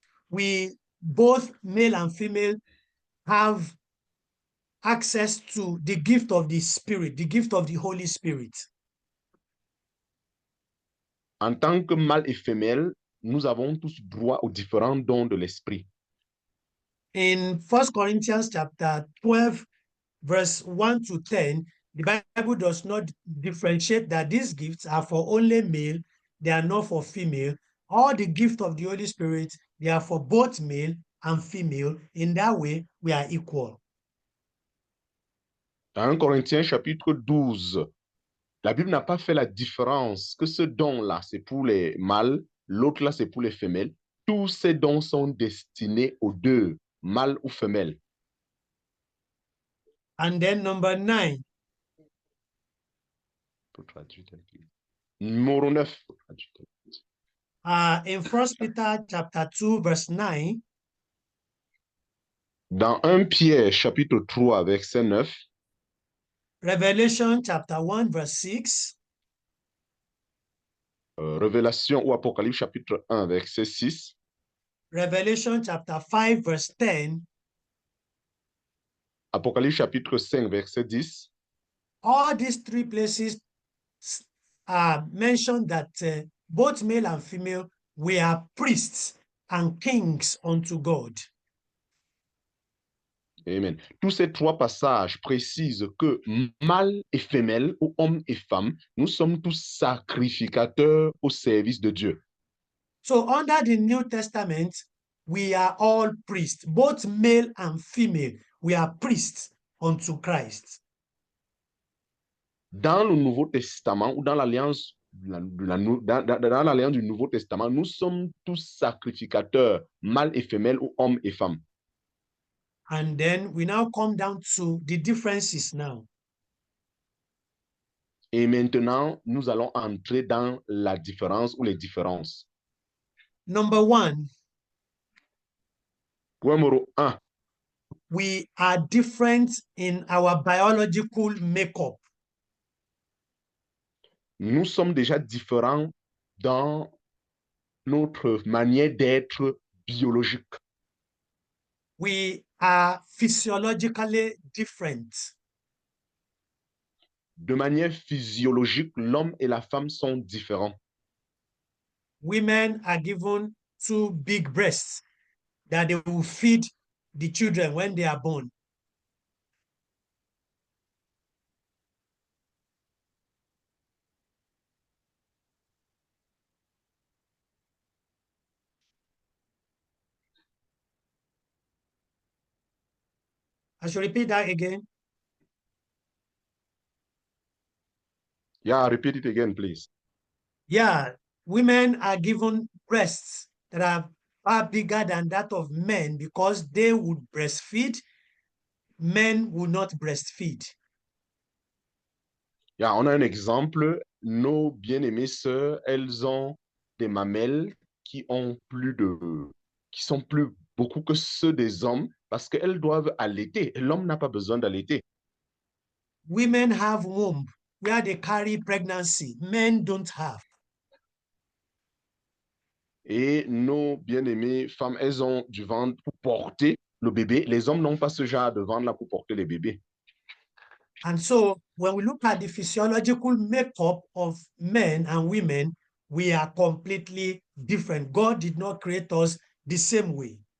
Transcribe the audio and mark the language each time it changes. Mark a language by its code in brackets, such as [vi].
[en] we both male and female have access to the gift of the Spirit, the gift of the Holy Spirit. [fr] En tant que mâle et femelle, nous avons tous droit aux différents dons de l'esprit. [en] In 1 Corinthians chapter 12, verse 1 to 10, the Bible does not differentiate that these gifts are for only male, they are not for female. All the gift of the Holy Spirit, they are for both male and female. In that way, we are equal. [fr] Dans 1 Corinthiens chapitre 12, la Bible n'a pas fait la différence que ce don-là, c'est pour les mâles, l'autre là, c'est pour les femelles. Tous ces dons sont destinés aux deux, mâles ou femelles. [en] And then number 9, [fr] Numéro 9. [en] in 1 Peter chapter 2, verse 9, [fr] Dans 1 Pierre chapitre 3, verset 9, [en] Revelation chapter 1, verse 6, [fr] Révélation ou Apocalypse chapitre 1, verset 6, [en] Revelation chapter 5, verse 10, [fr] Apocalypse chapitre 5, verset 10, [en] all these three places mention that both male and female, we are priests and kings unto God. Amen. [fr] Tous ces trois passages précisent que mâle et femelle, ou homme et femme, nous sommes tous sacrificateurs au service de Dieu. [en] So under the New Testament, we are all priests, both male and female. We are priests unto Christ. [fr] Dans le Nouveau Testament ou dans l'Alliance dans l'alliance du Nouveau Testament, nous sommes tous sacrificateurs, mâles et femelles ou hommes et femmes. [en] And then we now come down to the differences now. [fr] Et maintenant, nous allons entrer dans la différence ou les différences. [en] Number one, [fr] Point numéro 1, [en] we are different in our biological makeup. [fr] nous sommes déjà différents dans notre manière d'être biologique. [en] We are physiologically different. [fr] De manière physiologique, l'homme et la femme sont différents. [en] Women are given two big breasts that they will feed the children when they are born. I should repeat that again. Yeah, repeat it again, please. Yeah, women are given breasts that are far bigger than that of men because they would breastfeed. Men would not breastfeed. [fr] Yeah, on a un exemple. Nos bien-aimées sœurs, elles ont des mamelles qui sont plus beaucoup que ceux des hommes parce qu'elles doivent allaiter. L'homme n'a pas besoin d'allaiter. [en] Women have womb where they carry pregnancy. Men don't have. [fr] Et nos bien-aimées femmes, elles ont du ventre pour porter le bébé. Les hommes n'ont pas ce genre de ventre-là pour porter les bébés. [en] And so when we look at the physiological makeup of men and women, we are completely different. God did not create us the same way.